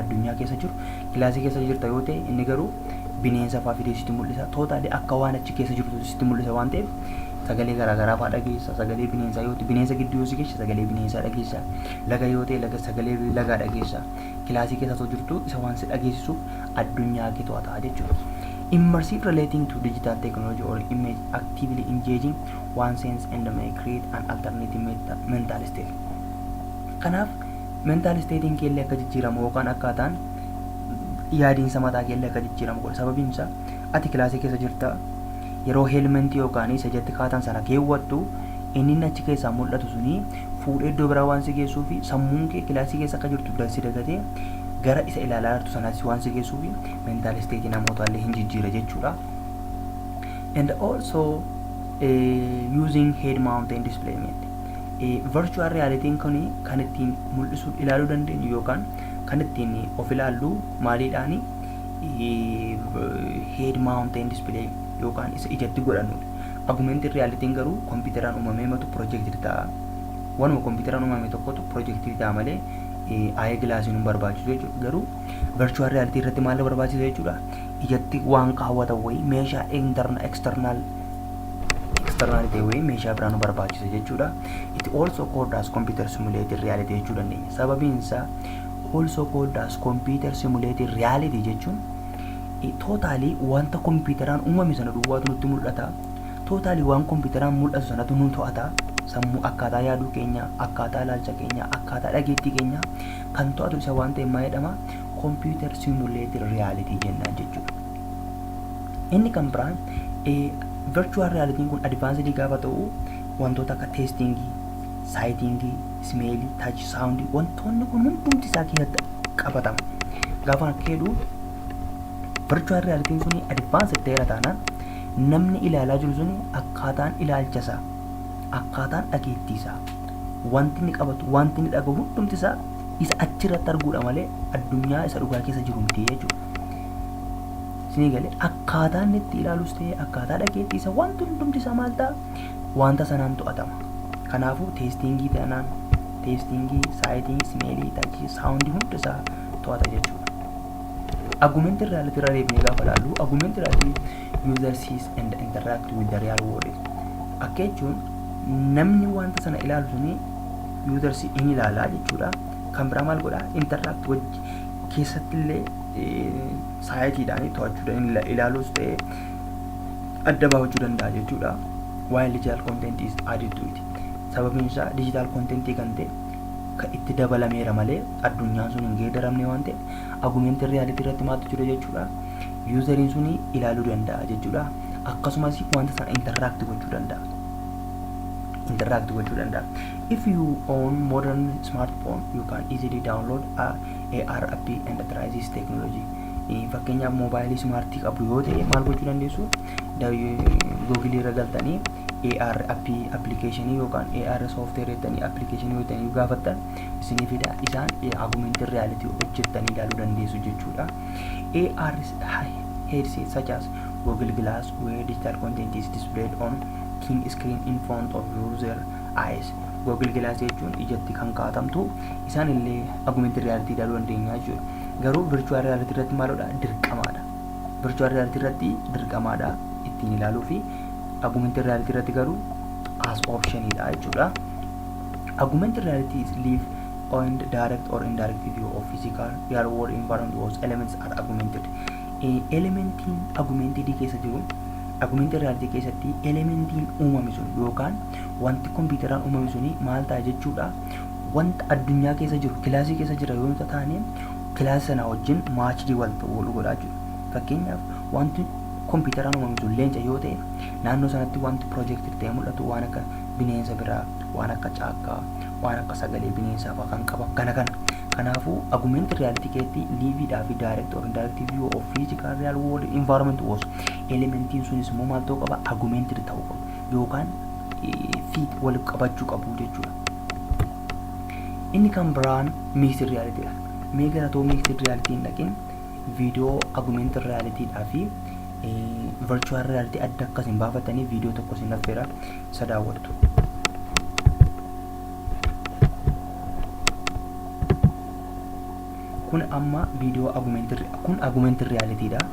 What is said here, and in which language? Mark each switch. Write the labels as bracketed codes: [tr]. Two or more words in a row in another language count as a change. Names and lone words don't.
[om] Addunyaa keessa jiru kilaasii keessa jirta yoo ta'e inni garuu bineensa fa'aa fidee sitti mul'isa. Totally akka waan achi keessa jirtu sitti mul'isa waan ta'eef sagalee garaagaraa fa'aa dhageessa. Sagalee bineensaa yoo ta'e bineensa gidduu yoo si geesse sagalee bineensaa dhageessa. Laga yoo ta'e laga sagalee lagaa dhageessa. Kilaasii keessa osoo jirtu isa waan si dhageessisuuf addunyaa kee to'ata jechuudha. [en] Immersive relating to digital technology or image actively engaging one sense and may create an alternative mental state. [om] Kanaaf [en] mental statein [om] keellee akka jijjiiramu yookaan akkaataan yaadiinsa mataa keellee akka jijjiiramu godha. Sababiin isaa ati kilaasii keessa jirta yeroo helmentii yookaan isa jetti kaatan sana keewwattu inni achi keessaa mul'atu suni fuudhee iddoo biraa waan si geessuu fi sammuun kee kilaasii keessa akka jirtu dansi dagatee gara isa ilaalaa jirtu sanaatti waan si geessuu fi [en] mental state [om] namoota illee hin jijjiira jechuudha. [en] And also using head mounted display virtual reality [om] kun kan ittiin mul'isuu ilaaluu dandeenyu yookaan kan ittiin of ilaallu maaliidhaani [en] head mounted display [om] yookaan isa ijatti godhannudha. [en] Augmented reality [om] garuu kompiitaraan uumamee matu projected ta'a. wanuma kompiitaraan uumame tokkotu piroojeektii ta'a malee ayee gilaasiin hin barbaachisu jechuudha. Garuu [en] virtual reality [om] irratti maal barbaachisa jechuudha? Ijatti waan kaawwatan wayii meeshaa external ta'e wayii meeshaa biraan nu barbaachisa jechuudha. [en] It also called as computer simulated reality [om] jechuu dandeenya. Sababiin isaa [en] also called as computer simulated reality [om] jechuun totally wanta kompiitaraan uumame sana duwwaatu nutti mul'ata. Totally waan kompiitaraan mul'atu sanatu nu to'ata. Sammuu akkaataa yaaduu keenya, akkaataa ilaalcha keenya, akkaataa dhageettii keenya kan to'atu isa waan ta'eef maal jedhama? [en] Computer simulated reality [om] jennaan jechuudha. Inni kan biraan [en] virtual reality [om] kun advanced gaafa ta'u wantoota akka testingii, sightingii, smeelii, touch, sound wantoonni kun hundumti isaa keessatti qabatama. Gaafa jedhu [en] virtual reality [om] kun advanced ta'eera taanaan namni ilaalaa jiru sun akkaataan ilaalcha isaa, akkaataan dhageettii isaa, wanti inni qabatu, wanti inni dhagahu hundumti isaa isa achirratti arguudha malee addunyaa isa dhugaa keessa jiru miti jechuudha. Isinii galee akkaataa inni itti ilaalus ta'ee akkaataa dhageettii isaa wanti hundumti isaa maal ta'a? Wanta sanaan to'atama. Kanaafuu teestingii ta'anaan teestingii, saayitingii, smeelii, taachii, saawundii hundi isaa to'ata jechuudha. [en] Augmented reality [om] irra deebinee gaafa ilaallu [en] augmented reality user sees and interact with the real world. [om] Akka jechuun namni wanta sana ilaalu suni users in ilaalaa jechuudha. Kan biraa maal godhaa? Interact wajji keessatti illee saayitiidhaan to'achuudhaan ilaaluus ta'ee adda baafachuu danda'a jechuudha. [en] While digital content is added to it. [om] Sababiin isaa [en] digital contentii [om] kan ta'e kan itti dabalameera malee addunyaan sun hin geeddaramne waan ta'eef [en] augmented reality [om] irratti maaltu jira jechuudha. Useriin suni ilaaluu danda'a jechuudha. Akkasumas wanta sana interact gochuu danda'a. [en] If you own modern smartphone, you can easily download a AR app and try this technology. [om] Fakkeenyaaf moobaayilii smartii qabdu yoo ta'e maal gochuu dandeessu? Google irra galtanii [en] AR app application [om] yookaan [en] AR software [om] jettanii application yoo ta'e gaafattan isinii fida isaan [en] augmented reality [om] hojjettanii ilaaluu dandeessu jechuudha. [en] AR headsets such as Google Glass where digital content is displayed on king screen in front of user eyes. [om] Google Glass jechuun ijatti kan kaa'atamtu isaan illee [en] augmented reality [om] ilaaluu dandeenya jechuudha. Garuu [en] virtual reality [om] irratti maalodha? Dirqamaadha. [en] Virtual reality [om] irratti dirqamaadha ittiin ilaaluu fi [en] augmented reality [om] irratti garuu as optionidha jechuudha. [en] Augmented reality is live on direct or indirect view of physical real world environment whose elements are augmented. [om] Elementiin augmented keessa jiru [en] augmented reality [om] keessatti elementiin uumame sun yookaan wanti kompiitaraan uumame suni maal ta'a jechuudha. Wanta addunyaa keessa jiru kilaasii keessa jira yoo ta'ani kilaasii sana wajjin maachidii wal godhaa jiru. Fakkeenyaaf wanti kompiitaraan uumame sun leenca yoo ta'e naannoo sanatti wanti piroojeektii ta'ee mul'atu waan akka bineensa biraa, waan akka caakkaa, waan akka sagalee bineensaa fa'aa kan qabu kana. [en] Kanaafuu augmented reality [om] keessatti liiviidhaa fi [en] direct or indirect view of physical real world environment was [om] elementiin sunis immoo maal ta'uu qaba? Augmented ta'uu qabu yookaan fit wal qabachuu qabu jechuudha. Inni kan biraan [en] mixed reality [om] dha. Mee gara too [en] mixed reality [om] hin dhaqin viidiyoo [en] augmented reality [om] dhaa fi [en] virtual reality [om] adda akkasiin baafatanii viidiyoo tokko isin affeera isa daawwattu. Kun amma viidiyoo [en] augmented reality [om] dha.